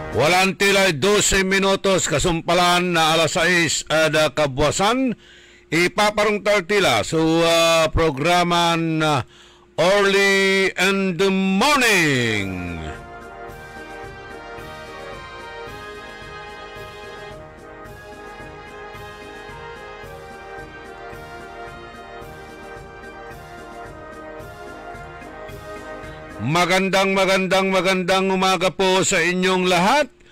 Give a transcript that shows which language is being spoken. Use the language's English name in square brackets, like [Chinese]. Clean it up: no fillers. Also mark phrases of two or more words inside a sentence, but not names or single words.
[Bikol] Walantilay 12 minutos kasumpalan na alas 6 ada kabuasan. Ipaparong tartila sa programa na Early in the Morning. [Filipino] Magandang umaga po sa inyong lahat.